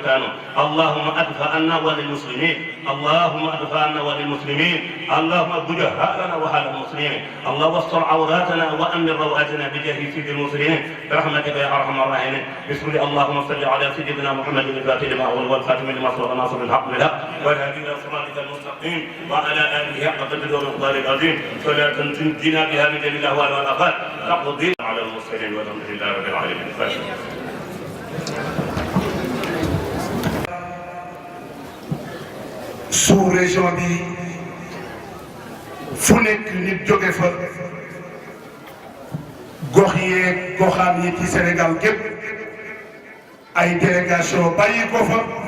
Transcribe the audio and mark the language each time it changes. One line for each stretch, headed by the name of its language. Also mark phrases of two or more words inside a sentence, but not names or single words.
Arabic: كانوا اللهم أدفع عنا وللمسلمين اللهم أدفع عنا وللمسلمين اللهم ارد هالنا وهال المسلمين اللهم استر عوراتنا وأمن رواتنا بجاه سيد المسلمين برحمتك يا أرحم الراحمين بسم الله اللهم صل على سيدنا محمد الفاتح لما أول والخاتم لما سبق ناصر الحق بالحق والهادي إلى صراطك المستقيم وعلى آله حق قدره ومقداره العظيم صلاة تنجينا بها من جميع الأهوال والآفات تقضي على المرسلين والحمد لله رب العالمين.
French: sous région
Wolof: bi fu nekk nit jóge fa gox yeeg goxaan yi ci Sénégal gépp ay délégation bàyyi ko fa